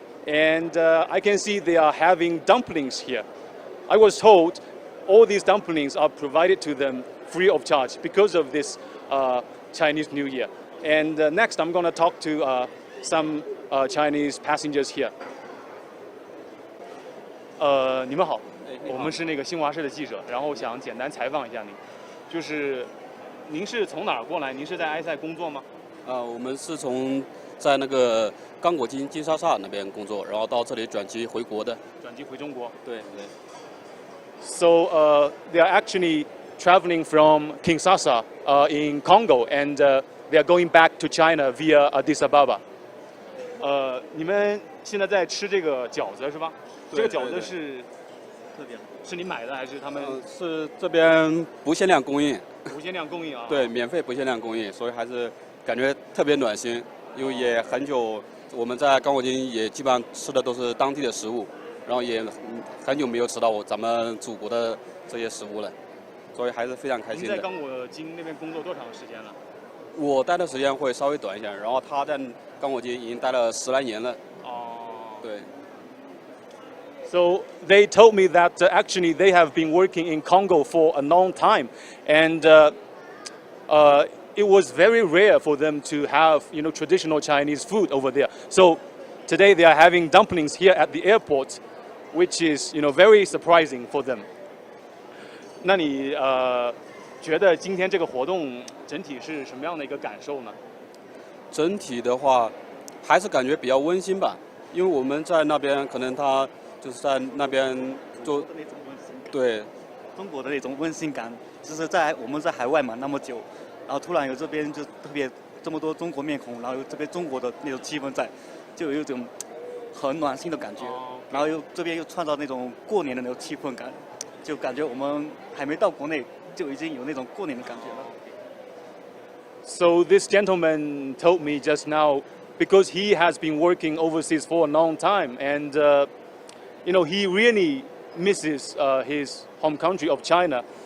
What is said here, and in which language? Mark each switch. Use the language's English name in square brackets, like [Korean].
[English] And I can see they are having dumplings here. I was told all these dumplings are provided to them free of charge because of this Chinese New Year. And next, I'm going to talk to some Chinese passengers here. [Chinese] 你们好，我们是那个新华社的记者，然后想简单采访一下您，就是您是从哪儿过来？您是在埃塞工作吗？我们是在那个刚果金沙萨那边工作，然后到这里转机回国的。转机回中国。对对。 [English] So they are actually traveling from Kinshasa in Congo, and they are going back to China via Addis Ababa. [Chinese] 你们现在在吃这个饺子是吧？这个饺子是特别好。是你买的还是他们是这边不限量供应，无限量供应啊？对，免费不限量供应，所以还是感觉特别暖心。因为也很久，我们在刚果金也基本上吃的都是当地的食物，然后也很久没有吃到咱们祖国的这些食物了，所以还是非常开心的。您在刚果金那边工作多长时间了？我待的时间会稍微短一些，然后他在刚果金已经待了10来年了。哦，对。 [English] So they told me that actually they have been working in Congo for a long time, and it was very rare for them to have traditional Chinese food over there. So today they are having dumplings here at the airport, which is very surprising for them. [Chinese] 那你觉得今天这个活动整体是什么样的一个感受呢？整体的话，还是感觉比较温馨吧，因为我们在那边可能他就是在那边就对中国的那种温馨感，就是我们在海外嘛那么久，然后突然有这边就特别这么多中国面孔，然后有这边中国的那种气氛在，就有一种很暖心的感觉。然后这边又创造那种过年的那种气氛感，就感觉我们还没到国内就已经有那种过年的感觉了。 [English] So this gentleman told me just now, because he has been working overseas for a long time, and he really misses his home country of China.